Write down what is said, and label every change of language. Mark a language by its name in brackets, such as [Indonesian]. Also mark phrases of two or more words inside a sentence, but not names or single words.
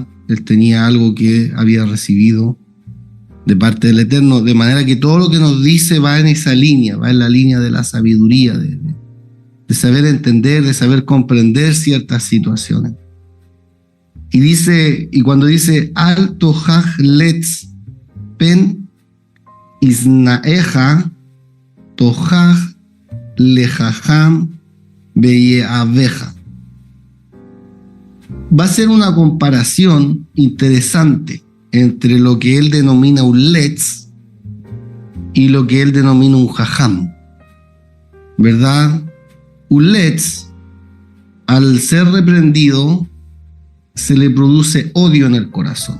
[Spanish] Él tenía algo que había recibido de parte del Eterno, de manera que todo lo que nos dice va en esa línea, va en la línea de la sabiduría, de saber entender, de saber comprender ciertas situaciones. Y dice, y cuando dice [Hebrew] אל תוכח לץ פן ישנאך הוכח לחכם ויאהבך, [Spanish] va a ser una comparación interesante entre lo que él denomina un letz y lo que él denomina un jajam, ¿verdad? Un letz, al ser reprendido, se le produce odio en el corazón.